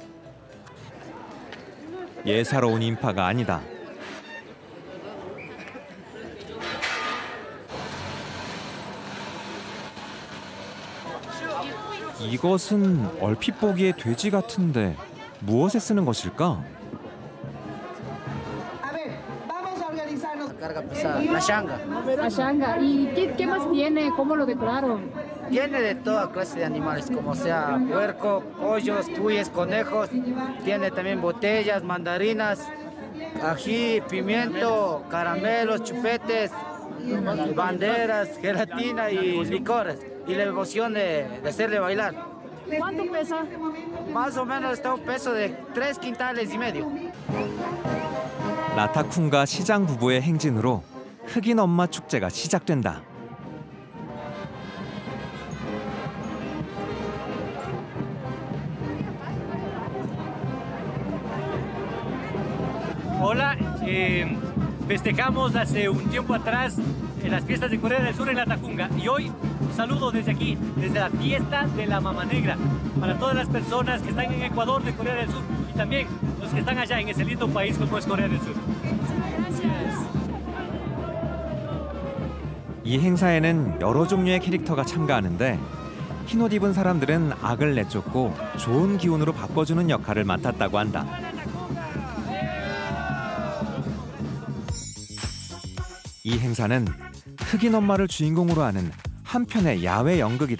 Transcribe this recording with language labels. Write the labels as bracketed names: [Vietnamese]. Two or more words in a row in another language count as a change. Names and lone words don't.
[Korean] 예사로운 인파가 아니다. 이것은 얼핏 보기에 돼지 같은데 무엇에 쓰는 것일까? [Spanish] La shanga. La shanga. ¿Y qué más tiene? ¿Cómo lo decoraron? Tiene de toda clase de animales, como sea puerco, pollos, cuyes, conejos. Tiene también botellas, mandarinas, ají, pimiento, caramelos, chupetes, banderas, gelatina y licores. Y la devoción de hacerle bailar. ¿Cuánto pesa? Más o menos está un peso de 3,5 quintales. [Korean] 라타쿵가 시장 부부의 행진으로 흑인 엄마 축제가 시작된다. [Spanish] Hola, festejamos hace un tiempo atrás las fiestas de Corea del Sur en Latacunga y hoy un saludo desde aquí, desde la fiesta de la Mama Negra, para todas las personas que están en Ecuador de Corea del Sur y también los que están allá en ese lindo país como es Corea del Sur. [Korean] 이 행사에는 여러 종류의 캐릭터가 참가하는데 흰옷 입은 사람들은 악을 내쫓고 좋은 기운으로 바꿔주는 역할을 맡았다고 한다. 이 행사는 흑인 엄마를 주인공으로 하는 한편의 야외 연극이다.